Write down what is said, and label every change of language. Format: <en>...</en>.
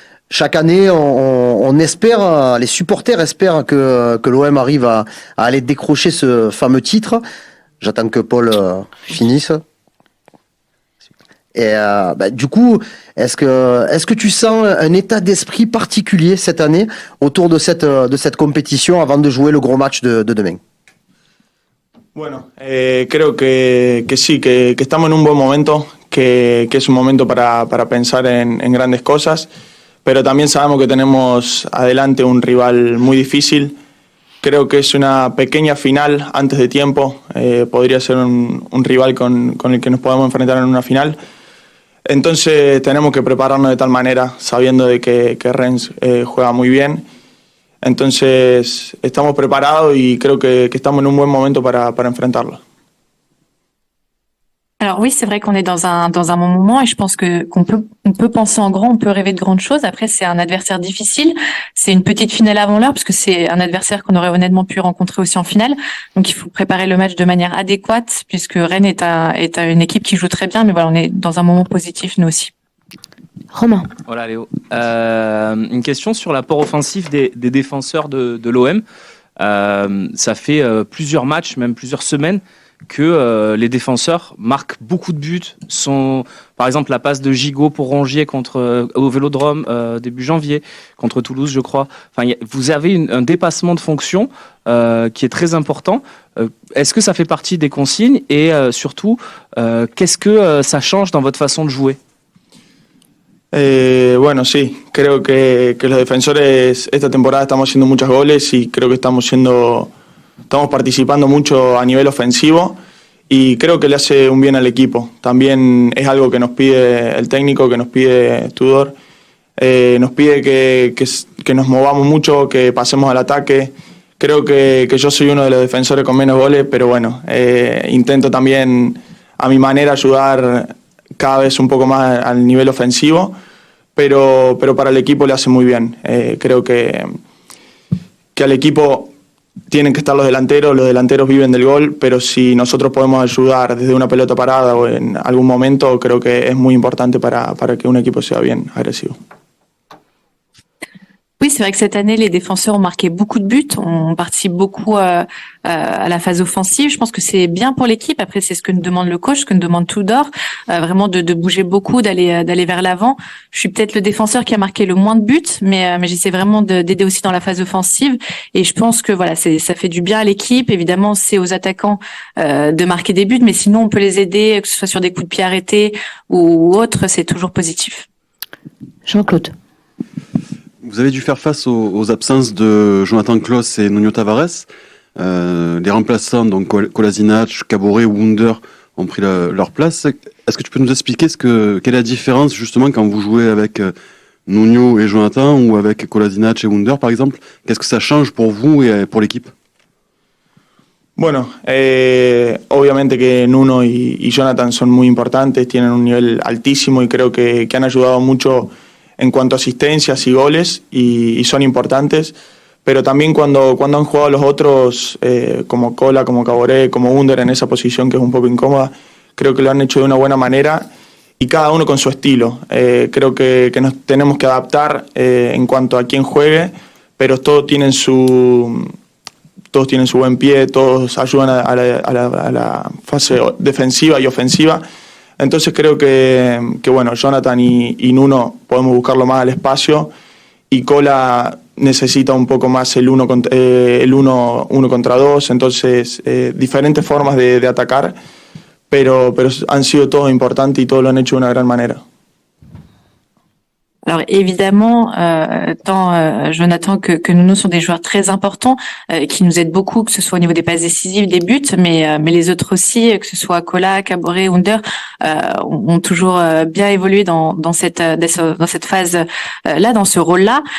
<fr>Chaque année, on espère, les supporters espèrent que l'OM arrive à aller décrocher ce fameux titre. J'attends que Paul finisse. Et du coup, est-ce que tu sens un état d'esprit particulier cette année autour de cette compétition avant de jouer le gros match de demain?</fr> <es>Bueno, creo que sí, que estamos en un buen momento, que es un momento para pensar en grandes cosas, pero también sabemos que tenemos adelante un rival muy difícil. Creo que es una pequeña final antes de tiempo, podría ser un rival con el que nos podemos enfrentar en una final. Entonces tenemos que prepararnos de tal manera, sabiendo de que Rennes juega muy bien. Entonces estamos preparados y creo que estamos en un buen momento para enfrentarlo.</es> <fr>Alors oui, c'est vrai qu'on est dans un bon moment et je pense qu'on peut penser en grand, on peut rêver de grandes choses. Après, c'est un adversaire difficile. C'est une petite finale avant l'heure parce que c'est un adversaire qu'on aurait honnêtement pu rencontrer aussi en finale. Donc il faut préparer le match de manière adéquate puisque Rennes est une équipe qui joue très bien. Mais voilà, on est dans un moment positif nous aussi. Romain. Voilà Léo. Une question sur l'apport offensif des défenseurs de l'OM. Ça fait plusieurs matchs, même plusieurs semaines, que les défenseurs marquent beaucoup de buts. Par exemple, la passe de Gigot pour Rongier au Vélodrome début janvier, contre Toulouse, je crois. Enfin, vous avez un dépassement de fonction qui est très important. Est-ce que ça fait partie des consignes et surtout, qu'est-ce que ça change dans votre façon de jouer?</fr> <es>Bueno, sí, creo que los defensores esta temporada estamos haciendo muchos goles y creo que estamos participando mucho a nivel ofensivo y creo que le hace un bien al equipo. También es algo que nos pide el técnico, que nos pide Tudor, nos pide que nos movamos mucho, que pasemos al ataque. Creo que yo soy uno de los defensores con menos goles, pero bueno, intento también a mi manera ayudar cada vez un poco más al nivel ofensivo, pero para el equipo le hace muy bien. Creo que al equipo tienen que estar los delanteros viven del gol, pero si nosotros podemos ayudar desde una pelota parada o en algún momento, creo que es muy importante para que un equipo sea bien agresivo.</es> <fr>Oui, c'est vrai que cette année, les défenseurs ont marqué beaucoup de buts, on participe beaucoup à la phase offensive. Je pense que c'est bien pour l'équipe. Après, c'est ce que nous demande le coach, ce que nous demande Tudor, vraiment de bouger beaucoup, d'aller vers l'avant. Je suis peut-être le défenseur qui a marqué le moins de buts, mais j'essaie vraiment d'aider aussi dans la phase offensive. Et je pense que voilà, ça fait du bien à l'équipe. Évidemment, c'est aux attaquants de marquer des buts, mais sinon, on peut les aider, que ce soit sur des coups de pied arrêtés ou autre, c'est toujours positif. Jean-Claude. Vous avez dû faire face aux absences de Jonathan Klaus et Nuno Tavares. Les remplaçants, donc Kolasinac, Caboret, Wunder, ont pris leur place. Est-ce que tu peux nous expliquer quelle est la différence justement quand vous jouez avec Nuno et Jonathan ou avec Kolasinac et Wunder par exemple? Qu'est-ce que ça change pour vous et pour l'équipe?</fr> <es>Bueno, obviamente que Nuno y Jonathan son muy importantes, tienen un nivel altísimo y creo que han ayudado mucho en cuanto a asistencias y goles y son importantes, pero también cuando han jugado los otros, como Cola, como Caboret, como Wunder en esa posición que es un poco incómoda, creo que lo han hecho de una buena manera y cada uno con su estilo. Creo que nos tenemos que adaptar en cuanto a quién juegue, pero todos tienen su buen pie, todos ayudan a la fase defensiva y ofensiva. Entonces creo que bueno, Jonathan y Nuno podemos buscarlo más al espacio y Cola necesita un poco más el uno contra dos, entonces diferentes formas de atacar, pero han sido todos importantes y todos lo han hecho de una gran manera.</es> <fr>Alors évidemment, tant Jonathan que Nuno sont des joueurs très importants qui nous aident beaucoup, que ce soit au niveau des passes décisives, des buts, mais les autres aussi, que ce soit Kola, Caboret, Under, ont toujours bien évolué dans cette phase là, dans ce rôle-là.</fr>